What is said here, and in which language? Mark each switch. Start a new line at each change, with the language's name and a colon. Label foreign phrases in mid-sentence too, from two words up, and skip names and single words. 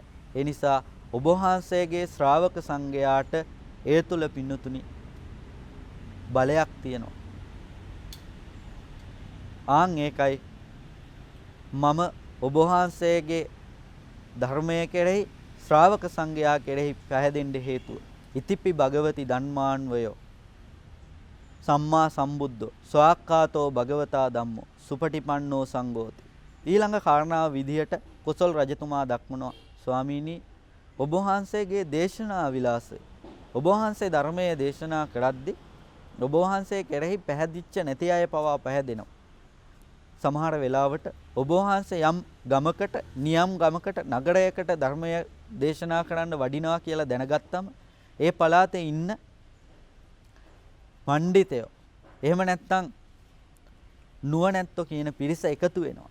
Sinhala: ඒ නිසා ඔබ වහන්සේගේ ශ්‍රාවක සංඝයාට ඒ තුල පින්නතුනි බලයක් තියෙනවා. ආන් ඒකයි මම ඔබ වහන්සේගේ ධර්මයේ කෙරෙහි ශ්‍රාවක සංඝයා කෙරෙහි පැහැදෙන්න හේතුව.
Pali: ඉතිපි භගවති ධම්මාන්වයෝ සම්මා සම්බුද්ධෝ ස්වාක්ඛාතෝ භගවතා ධම්මෝ සුපටිපන්නෝ සංඝෝති.
Sinhala: ඊළඟ කාරණාව විදිහට කොසල් රජතුමා දක්වනවා ස්වාමීනි ඔබ වහන්සේගේ දේශනා විලාසය ඔබ වහන්සේ ධර්මයේ දේශනා කරද්දී ඔබ වහන්සේ කෙරෙහි පැහැදිච්ච නැති අය පවා පැහැදෙනවා. සමහර වෙලාවට ඔබ වහන්සේ යම් ගමකට නියම් ගමකට නගරයකට ධර්මය දේශනා කරන්න වඩිනවා කියලා දැනගත්තම ඒ පළාතේ ඉන්න පඬිතයෝ එහෙම නැත්නම් නුවණැත්තෝ කියන පිරිස එකතු වෙනවා.